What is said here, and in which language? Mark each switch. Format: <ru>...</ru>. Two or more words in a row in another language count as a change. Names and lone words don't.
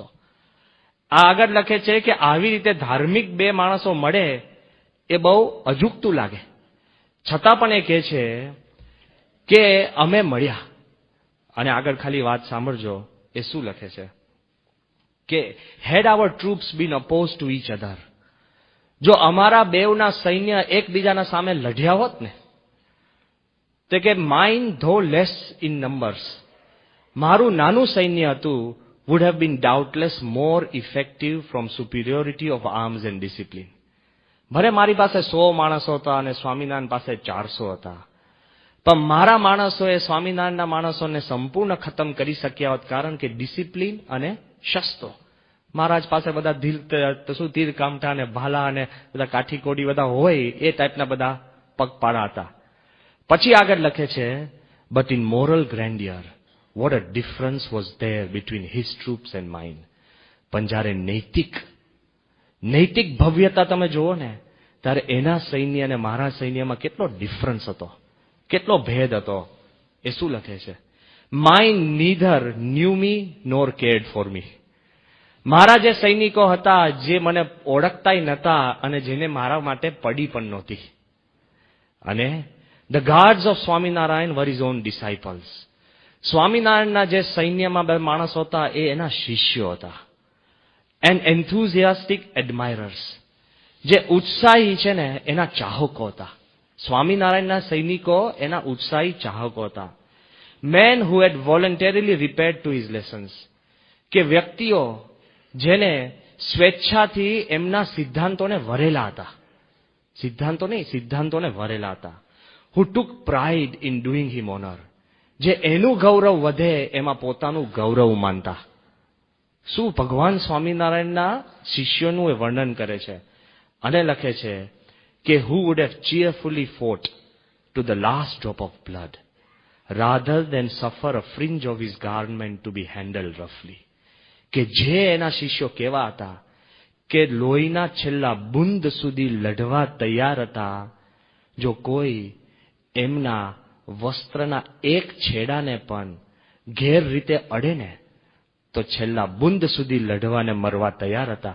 <gu>આ આગળ લખે છે કે આવી રીતે ધાર્મિક બે માણસો મળે એ બહુ અજુગતું લાગે, છતાં પણ એ કહે છે કે અમે મળ્યા. અને આગળ ખાલી વાત સાંભળજો, એ શું લખે છે કે</gu> <en>had our troops been opposed to each other,</en> <gu>જો અમારા બેવના સૈન્ય એકબીજાના સામે લડ્યા હોત ને, તો કે</gu> <en>mine though less in numbers,</en> <gu>મારું નાનું સૈન્ય હતું,</gu> <en>would have been doubtless more effective from superiority of arms and discipline.</en> <gu>ભલે મારી પાસે 100 માણસો હતા અને સ્વામિનારાયણ પાસે 400 હતા, પણ મારા માણસોએ સ્વામિનારાયણના માણસોને સંપૂર્ણ ખતમ કરી શક્યા હોત, કારણ કે ડિસિપ્લિન અને શસ્ત્રો. મહારાજ પાસે બધા તીર કામઠા અને ભાલા અને બધા કાઠી કોડી બધા હોય એ ટાઈપના બધા પગપાળા હતા. પછી આગળ લખે છે,</gu> <en>but in moral grandeur what a difference was there between his troops and mine.</en> <gu>પણ જ્યારે નૈતિક ભવ્યતા તમે જુઓ ને, ત્યારે એના સૈન્ય અને મારા સૈન્યમાં કેટલો ડિફરન્સ હતો, કેટલો ભેદ હતો. એ શું લખે છે,</gu> <en>mine neither knew me nor cared for me.</en> <gu>મારા જે સૈનિકો હતા, જે મને ઓળખતાય નહોતા અને જેને મારા માટે પડી પણ નહોતી.</gu> <en>અને the guards of સ્વામિનારાયણ were his own disciples.</en> <gu>સ્વામિનારાયણના જે સૈન્યમાં બે માણસો હતા એ એના શિષ્યો હતા.</gu> <en>એન્ડ enthusiastic admirers,</en> <gu>જે ઉત્સાહી છે ને એના ચાહકો હતા. સ્વામિનારાયણના સૈનિકો એના ઉત્સાહી ચાહકો હતા.</gu> <en>men who had voluntarily repaired to his lessons,</en> <gu>કે વ્યક્તિઓ જેને સ્વેચ્છાથી એમના સિદ્ધાંતોને વરેલા હતા, સિદ્ધાંતોને વરેલા હતા.</gu> <en>who took pride in doing him honor,</en> <gu>જે એનું ગૌરવ વધે એમાં પોતાનું ગૌરવ માનતા. શું ભગવાન સ્વામિનારાયણના શિષ્યોનું એ વર્ણન કરે છે અને લખે છે કે</gu> <en>who would have cheerfully fought to the last drop of blood rather than suffer a fringe of his garment to be handled roughly.</en> <gu>કે જે એના શિષ્યો કેવા હતા કે લોહીના છેલ્લા બુંદ સુધી લડવા તૈયાર હતા. જો કોઈ એમના વસ્ત્રના એક છેડાને પણ ગેર રીતે અડે ને, તો છેલ્લા બુંદ સુધી લડવાને મરવા તૈયાર હતા.</gu>